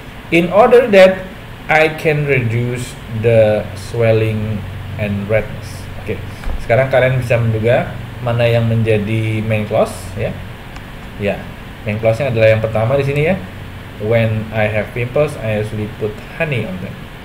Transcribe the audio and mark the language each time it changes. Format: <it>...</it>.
<en>In order that I can reduce the swelling and redness.</en> <id>Oke. Sekarang kalian bisa menduga mana yang menjadi main clause, ya. Ya, main clause-nya adalah yang pertama di sini, ya.</id> <en>When I have pimples, I usually put honey on them.</en>